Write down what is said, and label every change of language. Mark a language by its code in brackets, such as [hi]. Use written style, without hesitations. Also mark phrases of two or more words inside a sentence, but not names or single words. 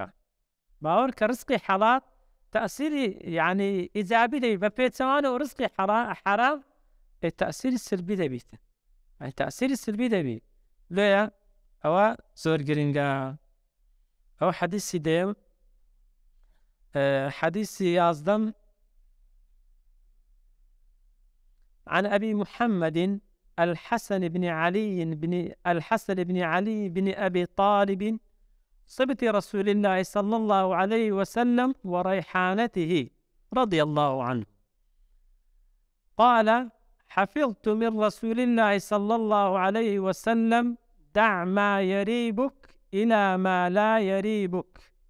[ckb] باوەڕ کە ڕزقی حەڵال تأثیری یعنی ئیجابی دەبێت بە پێچەوانەوە، ڕزقی حەرام تأثیری سلبی دەبێت، تأثیری سلبی دەبێت. لێیە ئەوە زۆر گرنگە. ئەو حەدیثی دێم [ar] حديث يازدم عن أبي محمد الحسن بن علي بن أبي طالب صبت رسول الله صلى الله عليه وسلم وريحانته رضي الله عنه قال: حفظت من رسول الله صلى الله عليه وسلم: دع ما يريبك إلى ما لا يريبك.